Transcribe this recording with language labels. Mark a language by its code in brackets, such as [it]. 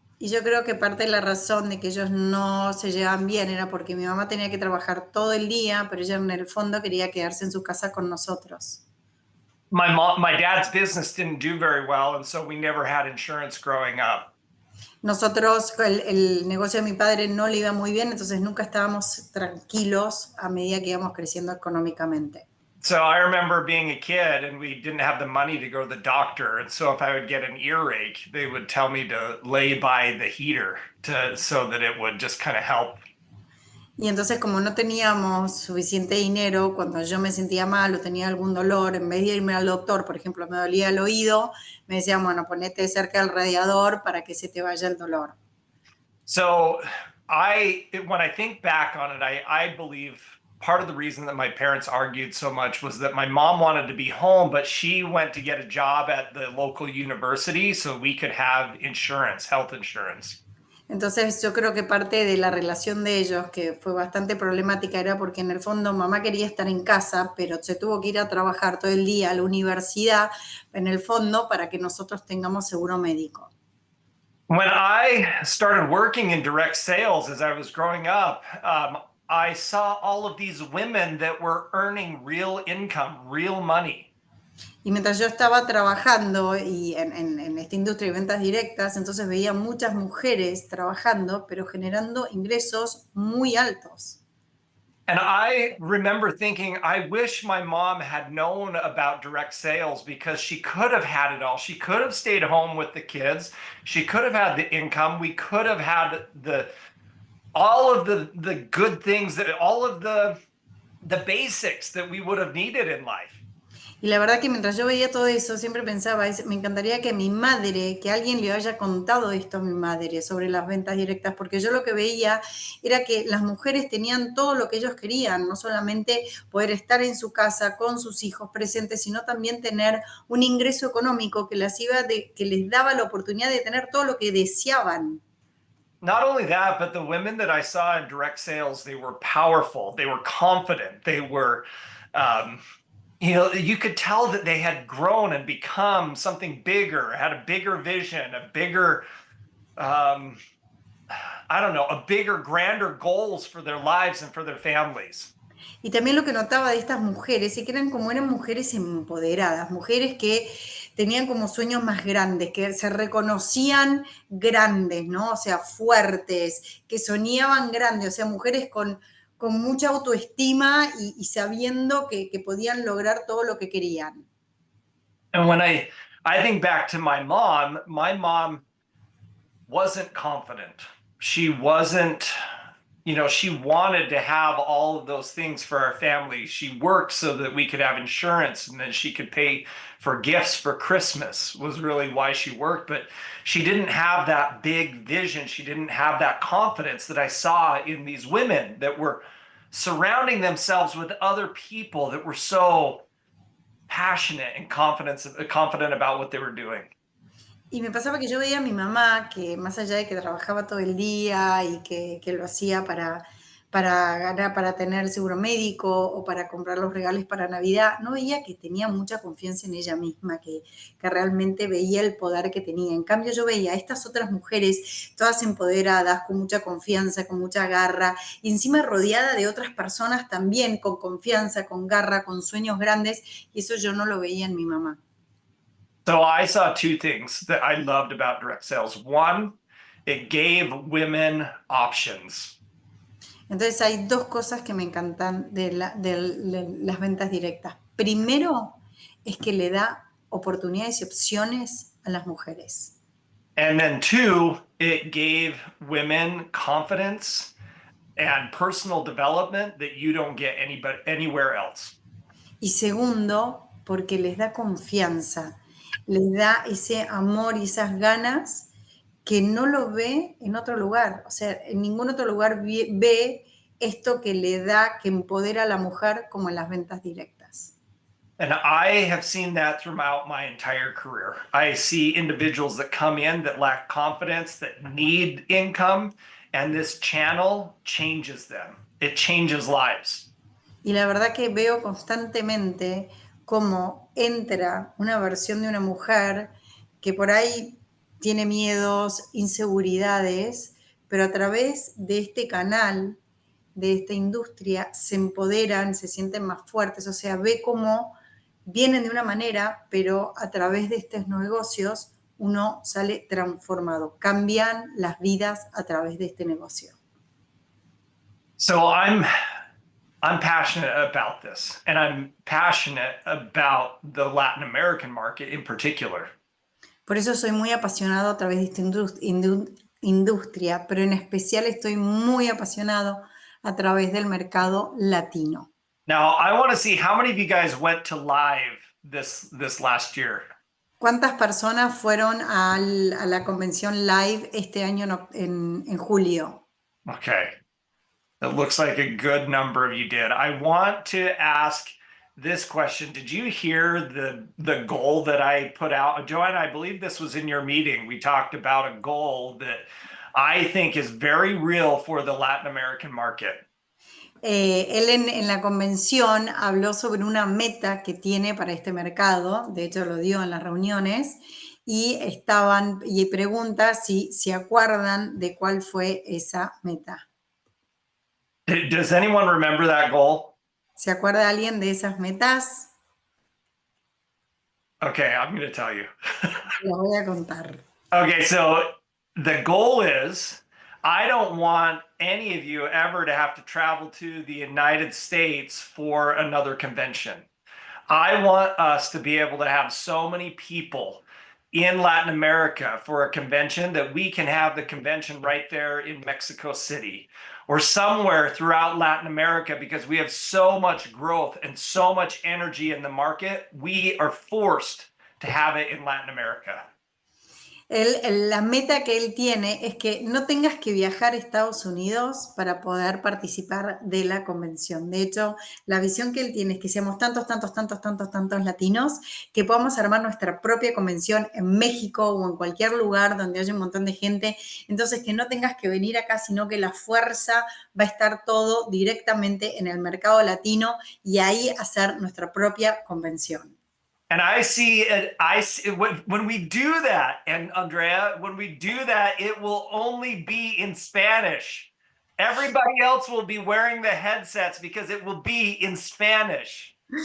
[es] Y yo creo que parte de la razón de que ellos no se llevaban bien era porque mi mamá tenía que trabajar todo el día, pero ella en el fondo quería quedarse en su casa con nosotros. [en] My dad's business didn't do very well, and so we never had insurance growing up. [es] Nosotros, el negocio de mi padre no le iba muy bien, entonces nunca estábamos tranquilos a medida que íbamos creciendo económicamente. [en] So I remember being a kid and we didn't have the money to go to the doctor. And so if I would get an earache, they would tell me to lay by the heater so that it would just kind of help. [es] Y entonces como no teníamos suficiente dinero, cuando yo me sentía mal o tenía algún dolor, en vez de irme al doctor, por ejemplo, me dolía el oído, me decían, bueno, ponete cerca del radiador para que se te vaya el dolor. [en] So when I think back on it, I believe part of the reason that my parents argued so much was that my mom wanted to be home, but she went to get a job at the local university so we could have insurance, health insurance. [es] Entonces yo creo que parte de la relación de ellos, que fue bastante problemática, era porque en el fondo mamá quería estar en casa, pero se tuvo que ir a trabajar todo el día a la universidad, en el fondo, para que nosotros tengamos seguro médico. [en] When I started working in direct sales as I was growing up, I saw all of these women that were earning real income, real money. [es] Y mientras yo estaba trabajando y en esta industria de ventas directas, entonces veía muchas mujeres trabajando, pero generando ingresos muy altos. [en] And I remember thinking, I wish my mom had known about direct sales because she could have had it all. She could have stayed home with the kids. She could have had the income. We could have had all of the good things, that all of the basics that we would have needed in life. [es] Y la verdad que mientras yo veía todo eso, siempre pensaba, me encantaría que mi madre, que alguien le haya contado esto a mi madre sobre las ventas directas, porque yo lo que veía era que las mujeres tenían todo lo que ellos querían, no solamente poder estar en su casa con sus hijos presentes, sino también tener un ingreso económico que que les daba la oportunidad de tener todo lo que deseaban. [en] Not only that, but the women that I saw in direct sales, they were powerful, they were confident, they were you could tell that they had grown and become something bigger, had a bigger vision, a bigger, I don't know, a bigger, grander goals for their lives and for their families. [es] Y también lo que notaba de estas mujeres es que eran mujeres empoderadas, mujeres que tenían como sueños más grandes, que se reconocían grandes, ¿no? O sea, fuertes, que soñaban grandes, o sea, mujeres con mucha autoestima y sabiendo que podían lograr todo lo que querían. [en] And when I think back to my mom wasn't confident. She wasn't, she wanted to have all of those things for our family. She worked so that we could have insurance and then she could pay for gifts for Christmas, was really why she worked. But she didn't have that big vision. She didn't have that confidence that I saw in these women that were surrounding themselves with other people that were so passionate and confident about what they were doing. [es] Y me pasaba que yo veía a mi mamá, que más allá de que trabajaba todo el día y que lo hacía para ganar, para tener seguro médico o para comprar los regalos para Navidad, no veía que tenía mucha confianza en ella misma, que realmente veía el poder que tenía. En cambio, yo veía a estas otras mujeres, todas empoderadas, con mucha confianza, con mucha garra, y encima rodeada de otras personas también con confianza, con garra, con sueños grandes, y eso yo no lo veía en mi mamá. [en] So I saw two things that I loved about direct sales. One, it gave women options. [es] Entonces hay dos cosas que me encantan de las ventas directas. Primero es que le da oportunidades y opciones a las mujeres. [en] And then two, it gave women confidence and personal development that you don't get anywhere else. [es] Y segundo, porque les da confianza, les da ese amor y esas ganas que no lo ve en otro lugar. O sea, en ningún otro lugar ve esto que le da, que empodera a la mujer como en las ventas directas. [en] And I have seen that throughout my entire career. I see individuals that come in that lack confidence, that need income, and this channel changes them. It changes lives. [es] Y la verdad que veo constantemente cómo entra una versión de una mujer que por ahí tiene miedos, inseguridades, pero a través de este canal, de esta industria, se empoderan, se sienten más fuertes, o sea, ve cómo vienen de una manera, pero a través de estos negocios uno sale transformado, cambian las vidas a través de este negocio. [en] So I'm passionate about this, and I'm passionate about the Latin American market in particular. [es] Por eso soy muy apasionado a través de esta industria, pero en especial estoy muy apasionado a través del mercado latino. [en] Now, I want to see how many of you guys went to live this last year. [es] ¿Cuántas personas fueron a la convención live este año en julio? [en] Okay. It looks like a good number of you did. I want to ask this question. Did you hear the goal that I put out? Joanne, I believe this was in your meeting. We talked about a goal that I think is very real for the Latin American market. [es] Él en la convención habló sobre una meta que tiene para este mercado, de hecho lo dio en las reuniones, y pregunta si se acuerdan de cuál fue esa meta. [en] Does anyone remember that goal? [es] ¿Se acuerda alguien de esas metas? [en] Okay, I'm going to tell you. [es] Lo voy a contar. [en] Okay, so the goal is I don't want any of you ever to have to travel to the United States for another convention. I want us to be able to have so many people in Latin America for a convention that we can have the convention right there in Mexico City or somewhere throughout Latin America, because we have so much growth and so much energy in the market. We are forced to have it in Latin America. [es] La meta que él tiene es que no tengas que viajar a Estados Unidos para poder participar de la convención. De hecho, la visión que él tiene es que seamos tantos latinos que podamos armar nuestra propia convención en México o en cualquier lugar donde haya un montón de gente. Entonces, que no tengas que venir acá, sino que la fuerza va a estar todo directamente en el mercado latino y ahí hacer nuestra propia convención. [en] And I see when we do that, and Andrea, when we do that, it will only be in Spanish. Everybody else will be wearing the headsets because it will be in Spanish.